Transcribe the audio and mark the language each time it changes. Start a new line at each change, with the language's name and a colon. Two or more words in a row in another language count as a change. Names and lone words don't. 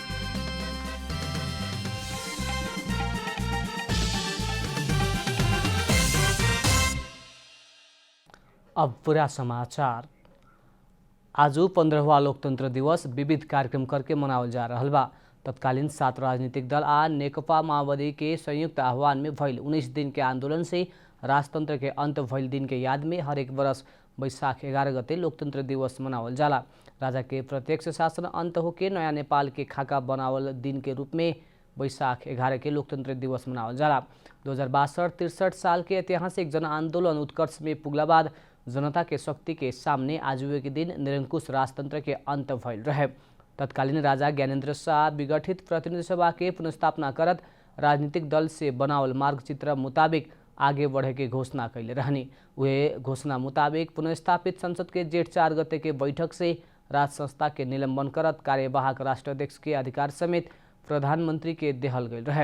Bhojpuri: अब पूरा समाचार। आज 15वां लोकतंत्र दिवस विविध कार्यक्रम करके मनावल जा रहल बा। तत्कालीन 7 राजनीतिक दल आ नेकपा माओवादी के संयुक्त आह्वान में भइल 19 दिन के आंदोलन से राजतंत्र के अंत भइल दिन के याद में हरेक वर्ष वैशाख 11 गते लोकतंत्र दिवस मनावल जाला। राजा के प्रत्यक्ष शासन अंत होके नया नेपाल के खाका बनावल दिन के रूप में वैशाख 11 के लोकतंत्र दिवस मनावल जाला। 2062-63 साल के ऐतिहासिक जन आंदोलन उत्कर्ष में पुगला बाद जनता के शक्ति के सामने आज के दिन निरंकुश राजतंत्र के अंत भइल रहे। तत्कालीन राजा ज्ञानेन्द्र शाह विगठित प्रतिनिधि सभा के पुनर्स्थापना करत राजनीतिक दल से बनावल मार्गचित्र मुताबिक आगे बढ़े के घोषणा कैले रहनी। वे घोषणा मुताबिक पुनर्स्थापित संसद के जेठ 4 गते के बैठक से राज संस्था के निलंबन करत कार्यवाहक राष्ट्राध्यक्ष के अधिकार समेत प्रधानमंत्री के देहल गई रहे।